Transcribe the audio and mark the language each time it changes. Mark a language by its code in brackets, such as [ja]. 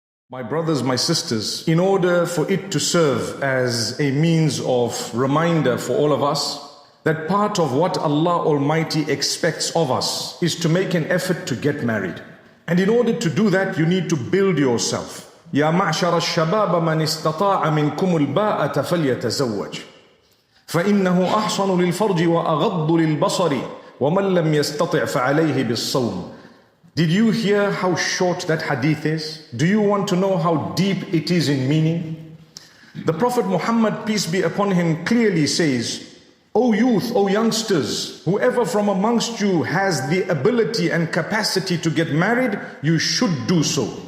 [en] My brothers, my sisters, in order for it to serve as a means of reminder for all of us, that part of what Allah Almighty expects of us is to make an effort to get married. And in order to do that, you need to build yourself. [ar] يا معشر الشباب من استطاع منكم الباءة فليتزوج فإنه أحصن للفرج وأغض للبصر ومن لم يستطع فعليه بالصوم. [en] Did you hear how short that hadith is? Do you want to know how deep it is in meaning? The Prophet Muhammad, peace be upon him, clearly says, O youth, O youngsters, whoever from amongst you has the ability and capacity to get married, you should do so.